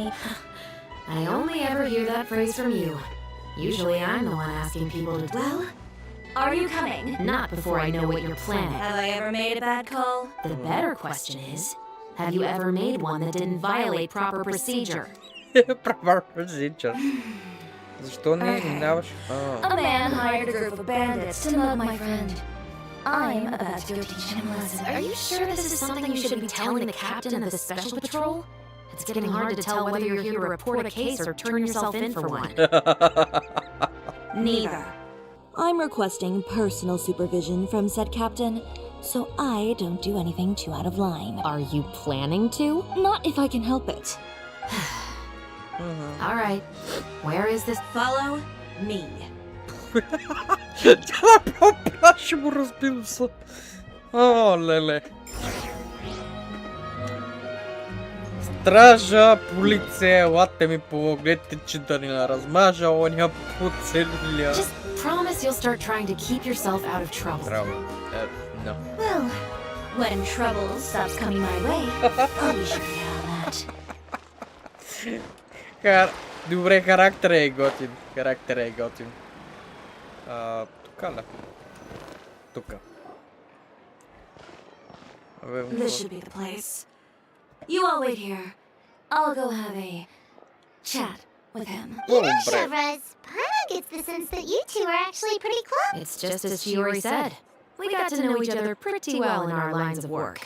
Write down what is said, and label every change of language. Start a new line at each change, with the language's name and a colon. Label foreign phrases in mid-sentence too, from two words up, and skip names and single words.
English: I only ever hear that phrase from you. Usually I'm the one asking people to... Well, are you coming? Not before I know what you're planning. Have I ever made a bad call? The better question is, have you ever made one that didn't violate proper procedure? Proper procedure.
Bulgarian: Защо не минаваш?
English: A man hired a group of bandits to mug my friend. I'm about to go teach him a lesson. Are you sure this is something you should be telling the captain of the Special Patrol? It's getting hard to tell whether you're here to report a case or turn yourself in for one. Neither. I'm requesting personal supervision from said captain, so I don't do anything too out of line. Are you planning to? Not if I can help it. All right. Where is this? Follow me.
Bulgarian: Тя направо плаши му, разбира се. О, леле. Стража, полиция, елате ми помогнете, че да ни размажа оня поцелиля.
English: Just promise you'll start trying to keep yourself out of trouble.
Bulgarian: Трябва. No.
English: Well, when trouble stops coming my way, I'll be sure to have that.
Bulgarian: Добре, характер е готин. Характер е готин. Тука ли? Тука.
English: This should be the place. You all wait here. I'll go have a chat with him. You know,
Bulgarian: Добре.
English: Shavras, Paimon gets the sense that you two are actually pretty close. It's just as Shiori said. We got to know each other pretty well in our lines of work.